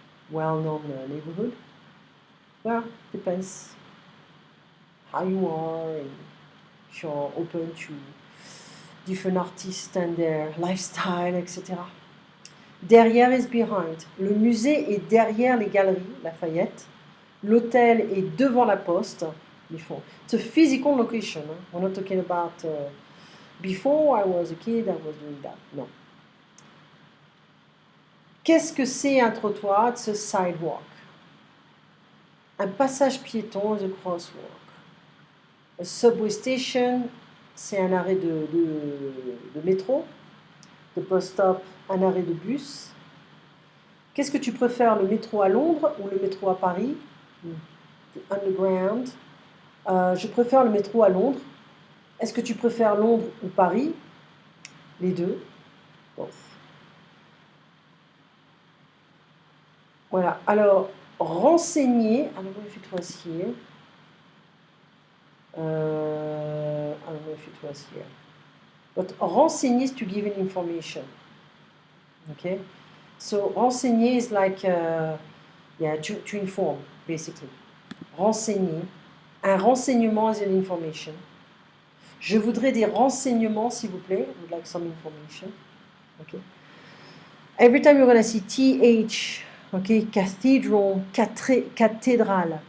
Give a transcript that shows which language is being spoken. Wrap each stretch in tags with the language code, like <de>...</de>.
<en>Well-known neighborhood. Well, depends how you are and if you're open to different artists and their lifestyle, etc. Derrière is behind.</en> <fr>Le musée est derrière les galeries Lafayette. L'hôtel est devant la poste.</fr> <en>Before. It's a physical location. Huh? We're not talking about before I was a kid, I was doing that. No.</en> <fr>Qu'est-ce que c'est un trottoir?</fr> <en>It's a sidewalk.</en> <fr>Un passage piéton</fr> <en>is a crosswalk. A subway station,</en> <fr>c'est un arrêt de métro.</fr> <en>The bus stop,</en> <fr>un arrêt de bus. Qu'est-ce que tu préfères, le métro à Londres ou le métro à Paris?</fr> <en>The underground.</en> <fr>Je préfère le métro à Londres. Est-ce que tu préfères Londres ou Paris? Les deux.</fr> <en>Both.</en> <fr>Voilà. Alors, renseigner.</fr> <en>I don't know if it was here. I don't know if it was here. But renseigner is to give an information. Okay? So, renseigner is like, to inform, basically. Renseigner. Un renseignement is an information.</en> <fr>Je voudrais des renseignements, s'il vous plaît.</fr> <en>I would like some information. Okay. Every time you're going to see TH, okay, cathedral, cathédrale.</en>